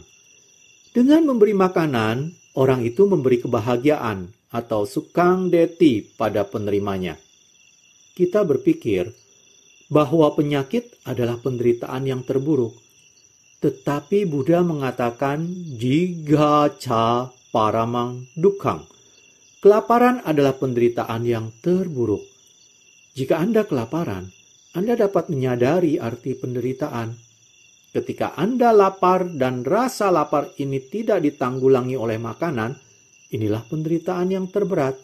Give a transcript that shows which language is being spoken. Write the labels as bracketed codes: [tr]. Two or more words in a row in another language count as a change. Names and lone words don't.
[id] Dengan memberi makanan, orang itu memberi kebahagiaan atau [pi] sukang deti [id] pada penerimanya. Kita berpikir bahwa penyakit adalah penderitaan yang terburuk. Tetapi Buddha mengatakan [pi] jiga ca paramang dukkang. [id] Kelaparan adalah penderitaan yang terburuk. Jika Anda kelaparan, Anda dapat menyadari arti penderitaan. Ketika Anda lapar dan rasa lapar ini tidak ditanggulangi oleh makanan, inilah penderitaan yang terberat.